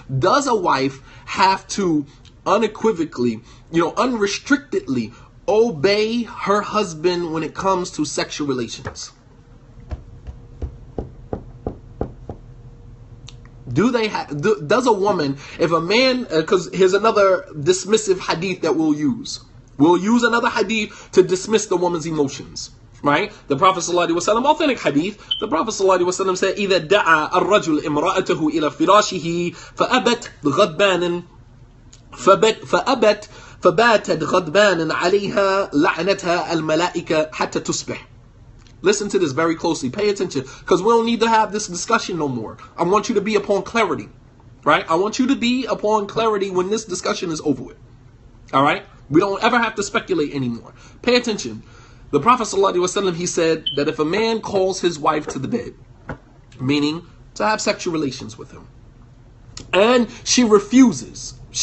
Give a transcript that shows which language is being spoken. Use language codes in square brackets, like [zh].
[en] Does a wife have to unequivocally, unrestrictedly obey her husband when it comes to sexual relations? Does a woman, if a man, because here's another dismissive hadith that we'll use. We'll use another hadith to dismiss the woman's emotions, right? [ar] The Prophet ﷺ, authentic hadith, the Prophet ﷺ said, إِذَا دَعَى الرَّجُلُ إِمْرَأَتَهُ إِلَى فِرَاشِهِ فَأَبَتْ غَضْبَانًا فَبَاتَتْ غَضْبَانًا عَلَيْهَا لَعْنَتْهَا الْمَلَائِكَةُ حَتَّى تُصْبِحْ. [en] Listen to this very closely. Pay attention, because we don't need to have this discussion no more. I want you to be upon clarity, right? I want you to be upon clarity when this discussion is over with. All right? We don't ever have to speculate anymore. Pay attention. The Prophet ﷺ, he said that if a man calls his wife to the bed, meaning to have sexual relations with him, and she refuses.